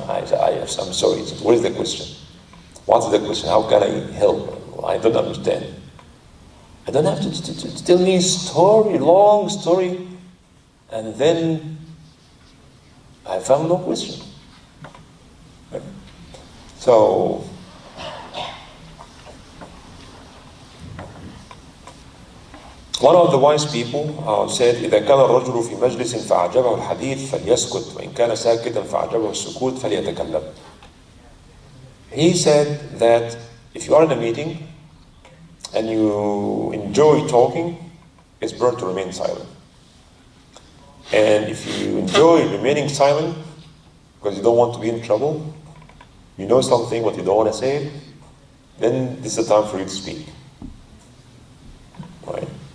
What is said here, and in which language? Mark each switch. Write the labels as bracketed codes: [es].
[en] I'm sorry, what is the question? What's the question? How can I help? I don't understand. I don't have to tell me a story, long story, and then I found no question. Right? So, one of the wise people said, [ar] إذا كان الرجل في مجلس فأعجبه الحديث فليسكت وإن كان ساكتا فأعجبه السكوت فليتكلم. [en] He said that if you are in a meeting and you enjoy talking, it's better to remain silent. And if you enjoy remaining silent because you don't want to be in trouble, you know something but you don't want to say it, then this is the time for you to speak. Right?